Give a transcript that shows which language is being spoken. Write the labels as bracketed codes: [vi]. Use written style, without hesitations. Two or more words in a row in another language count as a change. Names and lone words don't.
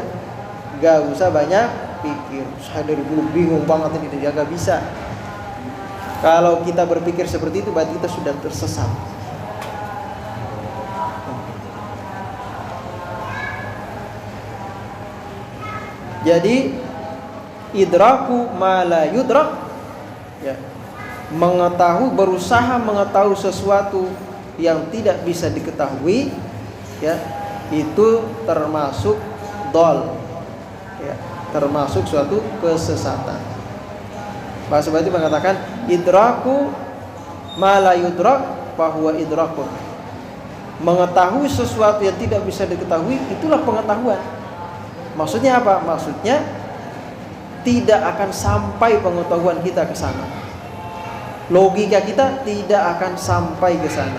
[id] Nggak usah banyak pikir. Saya dari dulu bingung banget ini, dia nggak bisa. Kalau kita berpikir seperti itu berarti kita sudah tersesat. [ar] Jadi idraku ma la yudrak, [id] ya, berusaha mengetahui sesuatu yang tidak bisa diketahui, ya, itu termasuk dol, ya, termasuk suatu kesesatan. Bahasa Bali mengatakan [ar] idraku ma la yudrak fahuwa idrakun. [id] Mengetahui sesuatu yang tidak bisa diketahui, itulah pengetahuan. Maksudnya apa? Maksudnya tidak akan sampai pengetahuan kita ke sana. Logika kita tidak akan sampai ke sana.